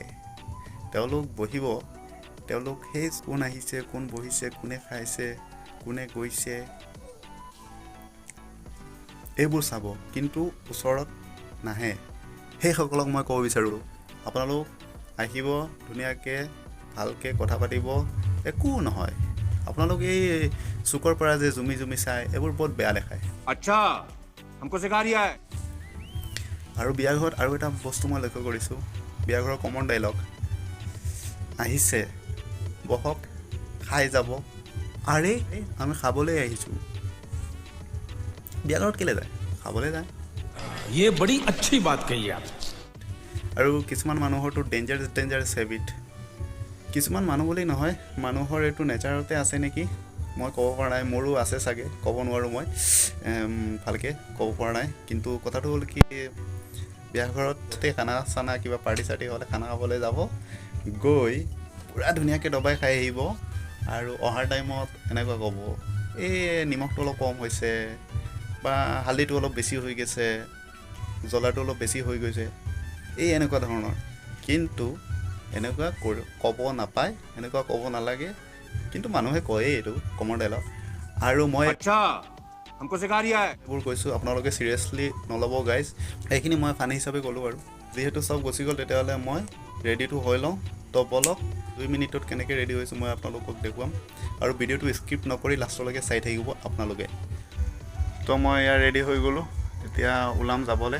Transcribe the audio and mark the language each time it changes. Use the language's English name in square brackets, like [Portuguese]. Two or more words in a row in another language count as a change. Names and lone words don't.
[Assamese] তেওঁলোক বহিব, তেওঁলোক সেই কোন আহিছে, কোন বহিছে, কোনে খাইছে, কোনে গৈছে, এইবোৰ চাব, কিন্তু ওচৰত নাহে। সেইসকলক মই ক'ব বিচাৰোঁ, আপোনালোক আহিব, ধুনীয়াকৈ ভালকৈ কথা পাতিব, একো নহয়। আপোনালোক এই চুকৰ পৰা যে জুমি জুমি চাই, এইবোৰ বহুত বেয়া দেখায়। আচ্ছা, [Hindi] हमको सिखा रिया है। [Assamese] আৰু বিয়াঘৰত আৰু এটা বস্তু মই লক্ষ্য কৰিছোঁ, বিয়াঘৰৰ [English] common dialogue, [Assamese] আহিছে বহক, খাই যাব। আৰে আমি খাবলৈ আহিছোঁ। বিয়াঘৰত কেলৈ যায়? খাবলৈ যায়। [Hindi] ये बड़ी अच्छी बात कही आप। [Assamese] আৰু কিছুমান মানুহৰতো [English] dangerous habit. [Assamese] কিছুমান মানুহ বুলি নহয়, মানুহৰ এইটো নেচাৰতে আছে নেকি, মই ক'ব পৰা নাই। মোৰো আছে চাগে, ক'ব নোৱাৰোঁ, মই ভালকৈ ক'ব পৰা নাই। কিন্তু কথাটো হ'ল কি, বিয়াঘৰতে খানা চানা কিবা পাৰ্টি চাৰ্টি হ'লে খানা খাবলৈ যাব, গৈ পূৰা ধুনীয়াকৈ দবাই খাই আহিব আৰু অহাৰ টাইমত এনেকুৱা ক'ব, এই নিমখটো অলপ কম হৈছে, বা হালধিটো অলপ বেছি হৈ গৈছে, জ্বলাটো অলপ বেছি হৈ গৈছে, এই এনেকুৱা ধৰণৰ। কিন্তু এনেকুৱা ক'ব নাপায়, এনেকুৱা ক'ব নালাগে, কিন্তু মানুহে কয়েই, এইটো [English] common dialogue. [Assamese] আৰু মই [Hindi] अच्छा, हमको सिखा रिया है। [Assamese] এইবোৰ কৈছোঁ, আপোনালোকে চিৰিয়াছলি নল'ব গাইজ। এইখিনি মই ফানি হিচাপে ক'লোঁ আৰু। যিহেতু চব গুচি গ'ল, তেতিয়াহ'লে মই ৰেডিটো হৈ লওঁ। তো বলক, 2 মিনিটত কেনেকৈ ৰেডি হৈছোঁ মই আপোনালোকক দেখুৱাম। আৰু ভিডিঅ'টো স্কিপ নকৰি লাষ্টলৈকে চাই থাকিব আপোনালোকে। তো মই ইয়াৰ ৰেডি হৈ গ'লোঁ, এতিয়া ওলাম যাবলৈ।